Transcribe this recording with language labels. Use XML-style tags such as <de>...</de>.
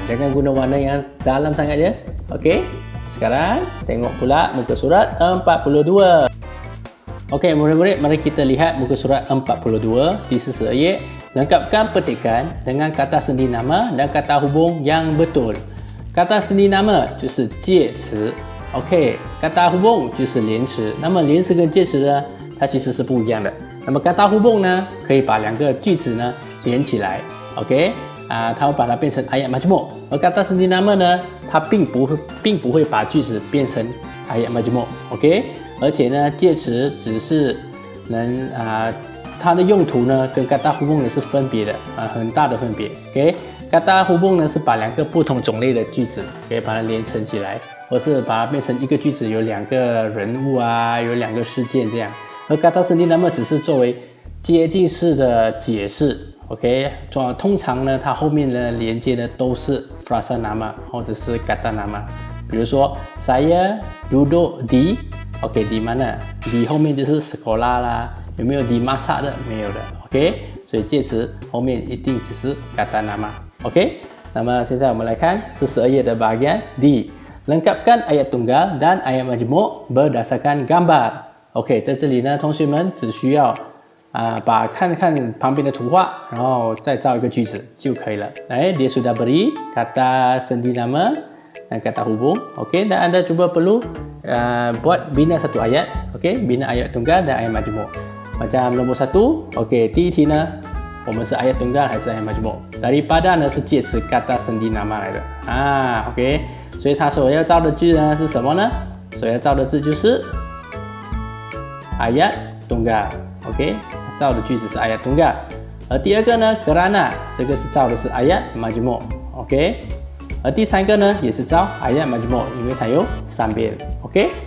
<ms>Jangan guna warna yang dalam sangat je. Okey. Sekarang tengok pula muka surat 42. Okey, murid-murid, mari kita lihat muka surat 42 di sisi ayat. Lengkapkan petikan dengan kata sendi nama dan kata hubung yang betul.</ms> <zh>Kata sendi nama 就是介词 OK， kata hubung 就是连词。那么连词跟介词呢，它其实是不一样的。那么 kata hubung 呢，可以把两个句子呢连起来 OK，它会把它变成 ayat majmuk， 而 kata sendi nama 呢，它并不会把句子变成 ayat majmuk OK， 而且呢，介词只是能它的用途呢跟 kata hubung 呢是分别的很大的分别 OK。kata hubung 呢是把两个不同种类的句子可以把它连成起来，或是把它变成一个句子有两个人物有两个事件这样。而 kata sendi nama 只是作为接近式的解释 OK， 通常呢它后面呢连接的都是 frasa nama 或者是 kata nama。比如说 saya duduk di OK， di mana di 后面就是 sekolah 啦，有没有 di masak 的？没有的 OK， 所以介词后面一定只是 kata nama OK。那么现在我们来看42页的 bagian D，</zh> <ms>lengkapkan ayat tunggal dan ayat majmuk berdasarkan gambar</ms> <zh>OK， 在这里呢同学们只需要看看旁边的图画，然后再造一个句子就可以了。</zh> <ms>dia sudah beri kata sendi nama dan kata hubung OK， dan anda cuba perlu buat bina satu ayat OK， bina ayat tunggal dan ayat majmuk macam nombor 1</ms> <zh>，OK， 第一题呢，我们是ayat tunggal 还是ayat majmuk？ daripada 呢是介词 kata sendi nama 来的啊 ，OK， 所以它所要造的句呢是什么呢？所要造的字就是 ayat tunggal，OK， 造的句子是 ayat tunggal。而第二个呢 kerana 这个是造的是 ayat majmuk，OK， 而第三个呢也是造 ayat majmuk， 因为它有3边，OK。</zh>